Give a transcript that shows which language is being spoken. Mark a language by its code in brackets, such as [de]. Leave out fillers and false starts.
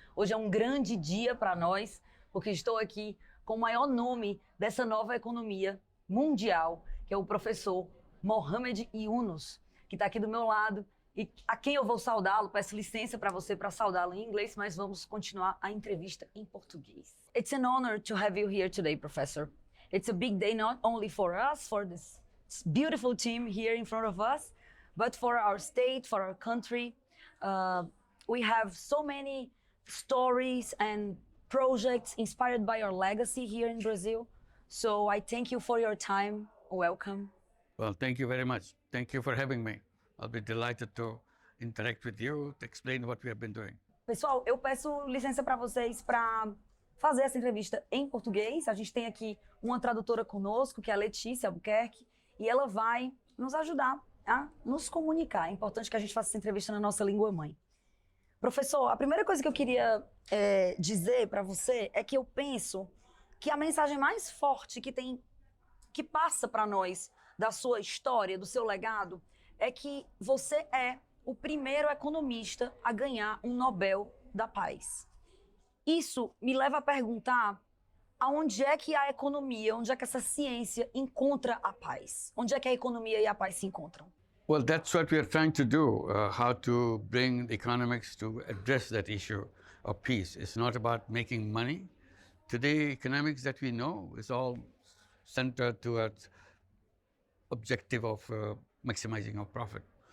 [pt] Hoje é um grande dia para nós, porque estou aqui com o maior nome dessa nova economia mundial, que é o professor Muhammad Yunus, que está aqui do meu lado e a quem eu vou saudá-lo. Peço licença para você para saudá-lo em inglês, mas vamos continuar a entrevista em português. [en] It's an honor to have you here today, Professor. It's a big day not only for us, for this beautiful team here in front of us, but for our state, for our country. We have so many stories and projects inspired by your legacy here in Brazil. So I thank you for your time. Welcome. Well, thank you very much. Thank you for having me. I'll be delighted to interact with you, to explain what we have been doing. [pt] Pessoal, eu peço licença para vocês para fazer essa entrevista em português. A gente tem aqui uma tradutora conosco, que é a Letícia Albuquerque, e ela vai nos ajudar a nos comunicar. É importante que a gente faça essa entrevista na nossa língua mãe. Professor, a primeira coisa que eu queria dizer para você é que eu penso que a mensagem mais forte que passa para nós da sua história, do seu legado, é que você é o primeiro economista a ganhar um Nobel da Paz. Isso me leva a perguntar aonde é que a economia, onde é que essa ciência encontra a paz? Onde é que a economia e a paz se encontram? [en] Well, that's what we are trying to do, how to bring the economics to address that issue of peace. It's not about making money. Today, economics that we know is all centered towards objective of maximizing our profit.